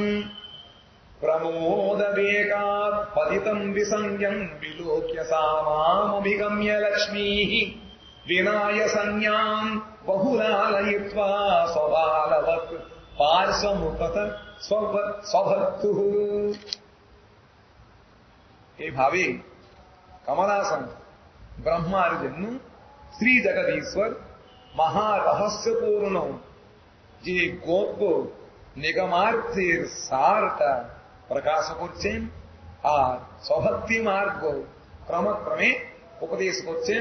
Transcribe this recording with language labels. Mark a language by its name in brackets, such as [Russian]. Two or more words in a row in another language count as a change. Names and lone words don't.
[Sanskrit] ప్రమోదవేగాత్ పతితం విసంజ్ఞం విలోక్య సామామభిగమ్య లక్ష్మీః వినాయ సంజ్ఞాం బహులాలయిత్వా స్వబాలవత్ పార్శ్వముఖత స్వభక్తు. [Bangla] এইভাবে কমলাসন ব্রহ্মার জন্য শ্রী জগদীশ্বর মহারহস্যপূর্ণ যে গোপ নিগমার্থের সারটা প্রকাশ করছেন আর স্বভক্তি মার্গ ক্রমক্রমে উপদেশ করছেন।